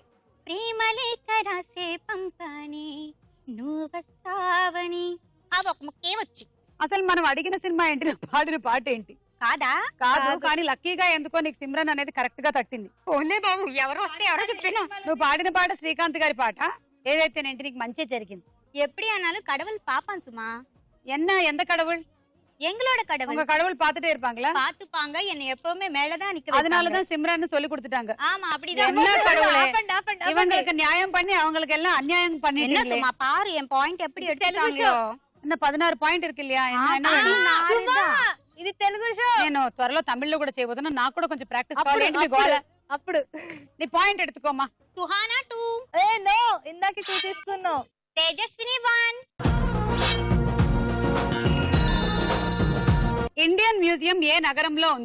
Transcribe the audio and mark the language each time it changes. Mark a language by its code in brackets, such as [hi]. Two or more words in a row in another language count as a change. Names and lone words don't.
[te] ప్రేమలేఖ రాసే పంపాని నువ్వు వస్తావని. ఆ ఒక ముక్కే వచ్చు. అసలు మనం అడిగిన సినిమా ఏంటి, నువ్వు పాడిన పాట ఏంటి? కాదా? కాదు, కానీ లక్కీగా ఎందుకో నీకు సిమ్రన్ అనేది కరెక్ట్ గా తట్టింది. ఓన్లే బాబు, ఎవరు వస్తే ఎవరో చెప్పినా. నువ్వు పాడిన పాట శ్రీకాంత్ గారి పాట. ఏదైతేనేంటి, నీకు మంచి జరిగింది. [ta] எப்படி ஆனாலும் கடவுள் பாப்பான் சும்மா. என்ன எந்த கடவுள்? எங்களோட கடவுள். உங்க கடவுள் பாத்துட்டே இருப்பாங்களா? பாத்துப்பாங்க, என்ன எப்பவுமே மேலதான் நிக்க வைப்பாங்க. அதனால தான் சிம்ரன் சொல்லி கொடுத்துட்டாங்க. ஆமா, அப்படிதான். என்ன கடவுளே, இவங்களுக்கு நியாயம் பண்ணி அவங்களுக்கு எல்லாம் அநியாயம் பண்ணிட்டீங்களே. என்ன சும்மா பாரு என் பாயிண்ட் எப்படி எடுத்துட்டாங்களோ. என்ன 16 பாயிண்ட் இருக்கு இல்லையா? என்ன [te] ఇది తెలుగు షో. నేను త్వరలో తమిళ్లో కూడా చేయబోతున్నా. నాకు కూడా కొంచెం ప్రాక్టీస్ అప్పుడు నీ పాయింట్ ఎత్తుకోమ్మా. సుహానా 2. ఏ నో, ఇందాక 2 తీసుకున్నావు. తేజస్విని 1. ఇండియన్ మ్యూజియం ఏ నగరంలో ఉంది?